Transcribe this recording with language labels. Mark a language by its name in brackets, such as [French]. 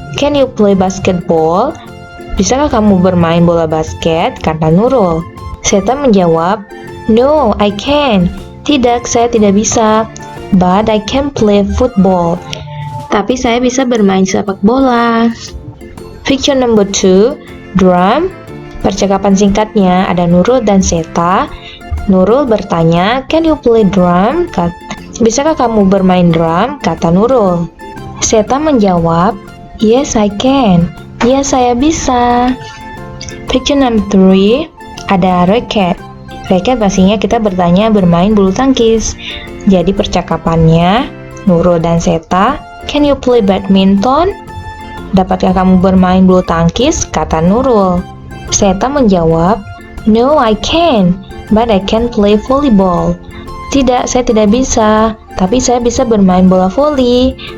[English] Can you play basketball? [Indonesian] Bisakah kamu bermain bola basket? Kata Nurul. Seta menjawab, [English] no, I can't. [Indonesian] Tidak, saya tidak bisa. [English] But I can play football. [Indonesian] Tapi saya bisa bermain sepak bola. [English] Picture number 2, drum. [Indonesian] Percakapan singkatnya ada Nurul dan Seta. Nurul bertanya, [English] can you play drum? [Indonesian] Bisakah kamu bermain drum? Kata Nurul. Seta menjawab, [English] yes, I can. [Indonesian] Ya, saya bisa. [English] Picture number 3, [Indonesian] ada racket. Racket pastinya kita bertanya bermain bulu tangkis. Jadi percakapannya, Nurul dan Seta, [English] can you play badminton? [Indonesian] Dapatkah kamu bermain bulu tangkis? Kata Nurul. Seta menjawab, [English] no, I can't, but I can play volleyball. [Indonesian] Tidak, saya tidak bisa, tapi saya bisa bermain bola voli.